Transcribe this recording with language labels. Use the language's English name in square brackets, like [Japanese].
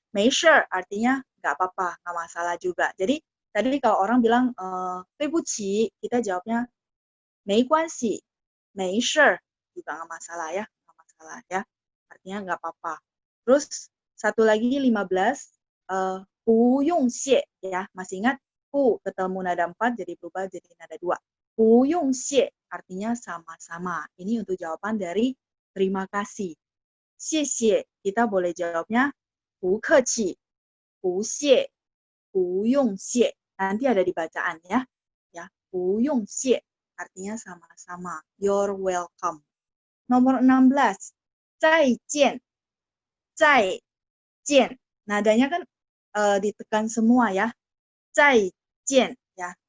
[Indonesian] Mei sure artinya nggak apa-apa, nggak masalah juga. Jadi tadi kalau orang bilang [Chinese] 对不起, [Indonesian] kita jawabnya [Chinese] 没关系, 没事 [Indonesian] juga nggak masalah ya, nggak masalah ya. Artinya nggak apa-apa. Terus satu lagi 15, [Chinese] 不用谢 [Indonesian] ya, masih ingat? Pu ketemu nada 4 jadi berubah jadi nada 2. [Chinese] 不用谢 [Indonesian] artinya sama-sama. Ini untuk jawaban dari terima kasih. [Chinese] 谢谢 [Indonesian] kita boleh jawabnya [Chinese] 不客气, 不谢, 不用谢. [Indonesian] Nanti ada di bacaan ya. Ya, [Chinese] 不用谢 [Indonesian] artinya sama-sama. [English] You're welcome. [Indonesian] Nomor 16, [Chinese] 再见. 再见. [Indonesian] Nadanya kan ditekan semua ya. [Chinese] 再见 [Indonesian] ya.